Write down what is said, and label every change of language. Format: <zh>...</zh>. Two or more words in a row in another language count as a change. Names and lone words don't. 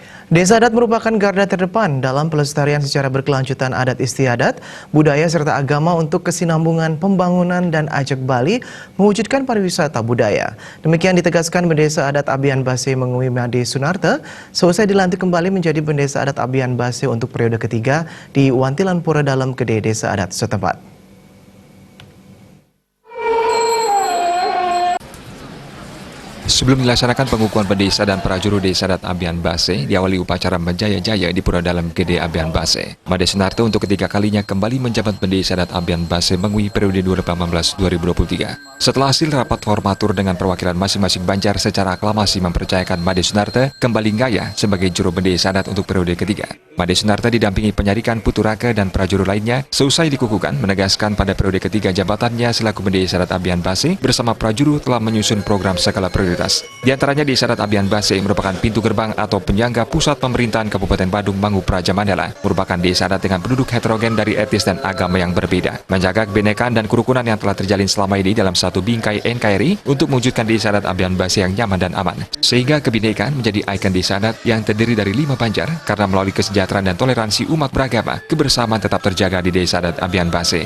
<id>Desa adat merupakan garda terdepan dalam pelestarian secara berkelanjutan adat istiadat, budaya serta agama untuk kesinambungan pembangunan dan ajak Bali mewujudkan pariwisata budaya. Demikian ditegaskan Bendesa Adat Abian Base Mengui Made Sunarta selesai dilantik kembali menjadi Bendesa Adat Abian Base untuk periode ketiga di Wantilan Pura Dalam Gede Desa Adat setempat. Sebelum dilaksanakan pengukuhan pendesa dan prajuru Desa Adat Abian Base, diawali upacara menjaya-jaya di Pura Dalam Gede Abian Base. Made Sunarta untuk ketiga kalinya kembali menjabat Pendesa Adat Abian Base Mengui periode 2018-2023. Setelah hasil rapat formatur dengan perwakilan masing-masing Banjar secara aklamasi mempercayakan Made Sunarta kembali ngaya sebagai juru Pendesa Adat untuk periode ketiga. Made Sunarta didampingi penyarikan Puturaka dan prajuru lainnya, seusai dikukuhkan menegaskan pada periode ketiga jabatannya selaku Pendesa Adat Abian Base bersama prajuru telah menyusun program skala prioritas. Di antaranya Desa Adat Abian Base merupakan pintu gerbang atau penyangga pusat pemerintahan Kabupaten Badung Mangu Praja Mandala, merupakan desa adat dengan penduduk heterogen dari etnis dan agama yang berbeda, menjaga kebinekaan dan kerukunan yang telah terjalin selama ini dalam satu bingkai NKRI untuk mewujudkan Desa Adat Abian Base yang nyaman dan aman, sehingga kebinekaan menjadi ikon desa adat yang terdiri dari 5 Banjar karena melalui kesejahteraan dan toleransi umat beragama, kebersamaan tetap terjaga di Desa Adat Abian Base.</id>